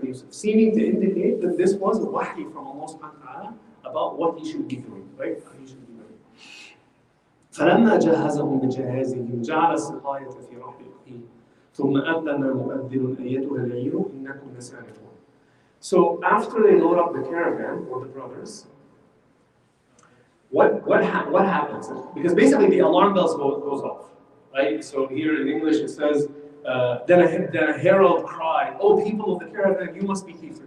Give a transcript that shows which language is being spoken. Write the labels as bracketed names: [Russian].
[English] Seeming to indicate that this was a wahi from Allah subhanahu wa ta'ala about what he should be doing, right? How he should be doing. [Arabic] فلما جهزهم بجهازهم جعل السقاية في رحل أخيه ثم أذن مؤذن أيتها العير إنكم لسارقون. [English] So after they load up the caravan, or the brothers, what happens? Because basically the alarm bells goes off, right? So here in English it says, then a herald cried, "Oh, people of the caravan, you must be thieves."